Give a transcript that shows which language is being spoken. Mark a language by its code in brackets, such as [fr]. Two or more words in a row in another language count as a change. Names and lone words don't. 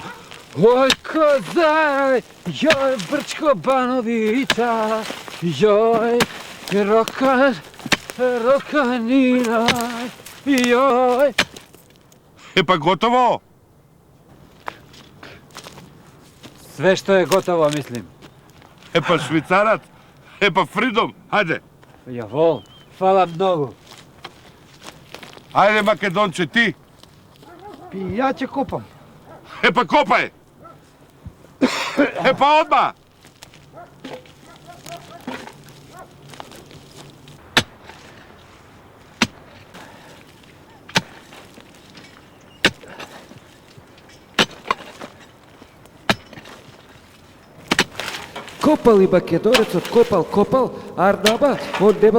[sr] Oj kozare, joj Brčko Banovića, joj Rokanina, joj. Готово? Sve što je gotovo, mislim. Швейцарац. Фридом. Ајде. Jawohl, hvala mnogo. [mk] Ајде, Македонче, ти. И ја ќе копам. Копај. Одма. Копал и македонецот копал, Арнаба, он немал